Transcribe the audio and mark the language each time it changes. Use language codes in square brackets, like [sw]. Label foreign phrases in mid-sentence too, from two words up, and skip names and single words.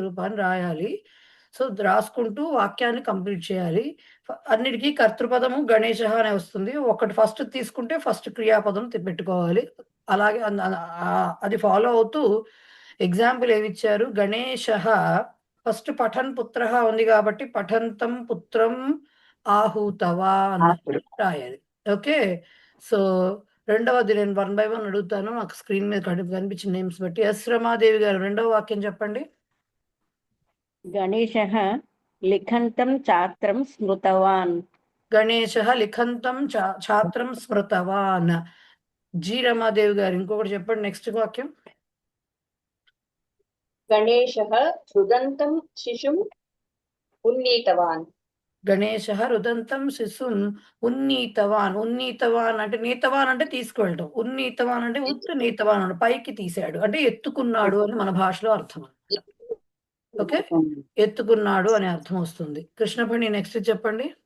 [te] రూపాన్ని రాయాలి సో రాసుకుంటూ వాక్యాన్ని కంప్లీట్ చేయాలి అన్నిటికీ కర్తృపదము గణేశ అనే వస్తుంది ఒకటి ఫస్ట్ తీసుకుంటే ఫస్ట్ క్రియాపదం పెట్టుకోవాలి అలాగే అది ఫాలో అవుతూ ఎగ్జాంపుల్ ఏమి ఇచ్చారు గణేశ ఫస్ట్ పఠన్ పుత్ర ఉంది కాబట్టి [sa] పఠంతం పుత్రం ఆహూతవాన్ [te] రాయాలి ఓకే సో రెండవది నేను [en] 1 by 1 [te] అడుగుతాను నాకు స్క్రీన్ మీద కనిపించిన నేమ్స్ బట్టి ఎస్ రమాదేవి గారు రెండవ వాక్యం చెప్పండి [sa] గణేశః లిఖంతం ఛాత్రం స్మృతవాన్ గణేశః లిఖంతం ఛాత్రం స్మృతవాన్ [te] జి రమాదేవి గారు ఇంకొకటి చెప్పండి నెక్స్ట్ వాక్యం [sa] गणेशः रुदन्तं शिशुम् उन्नीतवान् గణేశః రుదంతం శిశున్ ఉన్నీతవాన్ [te] అంటే నీతవాన్ అంటే తీసుకువెళ్ళడం ఉన్నీతవాన్ అంటే నీతవాన్ అంటే పైకి తీసాడు అంటే ఎత్తుకున్నాడు అని మన భాషలో అర్థం ఓకే ఎత్తుకున్నాడు అనే అర్థం వస్తుంది కృష్ణపణి నెక్స్ట్ చెప్పండి